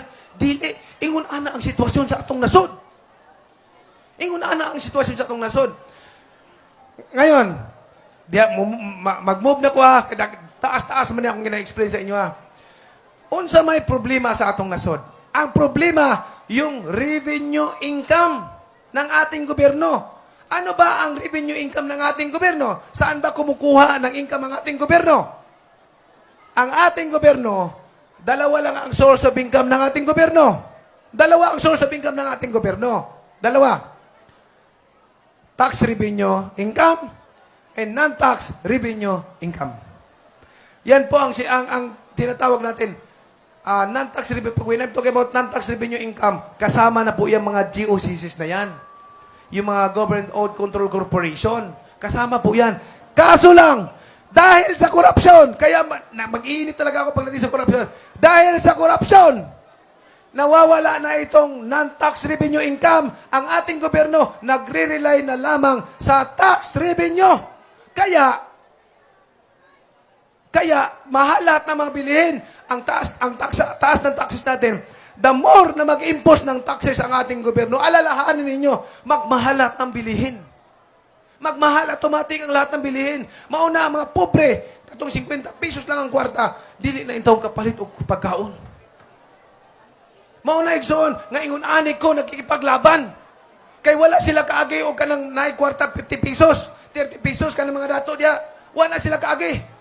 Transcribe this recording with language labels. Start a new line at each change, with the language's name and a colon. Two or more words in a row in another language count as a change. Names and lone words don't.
Cebuano: Dili, ingon ana ang sitwasyon sa atong nasod. Ingon ana ang sitwasyon sa atong nasod.
Filipino: Ngayon, mag-move na ko ha.
Cebuano: Taas-taas man akong gina-explain sa inyo ha. Unsa may problema sa atong nasod?
Filipino: Ang problema, yung
English: revenue income
Filipino: ng ating gobyerno. Ano ba ang
English: revenue income
Filipino: ng ating gobyerno? Saan ba kumukuha ng income ang ating gobyerno? Ang ating gobyerno, dalawa lang ang
English: source of income
Filipino: ng ating gobyerno. Dalawa ang
English: source of income
Filipino: ng ating gobyerno. Dalawa.
English: Tax revenue income and non-tax revenue income.
Filipino: Yan po ang tinatawag natin.
English: Non-tax revenue, when I'm talking about non-tax revenue income,
Filipino: kasama na po yung mga GOCCs na yan. Yung mga
English: Government-Owned Control Corporation.
Filipino: Kasama po yan. Kaso lang, dahil sa korupsyon, kaya mag-iinit talaga ako pagdating sa korupsyon. Dahil sa korupsyon, nawawala na itong
English: non-tax revenue income.
Filipino: Ang ating gobyerno nagre-rely na lamang sa
English: tax revenue.
Filipino: Kaya mahal lahat ng mga bilihin. Ang taas ng taxes natin.
English: The more
Filipino: na mag-impose ng taxes ang ating gobyerno, alalahanin ninyo, magmahal lahat ng bilihin. Magmahal automatic ang lahat ng bilihin.
Cebuano: Mauna ang mga pobre, katong 50 pesos lang ang kwarta, dili na intawag kapalit o pagkaon. Mauna igsoon, nga ingon ani ko nagkikipaglaban. Kay wala sila kaagi o kanang naay kwarta 50 pesos, 30 pesos kanang mga dato diya. Wala sila kaagi.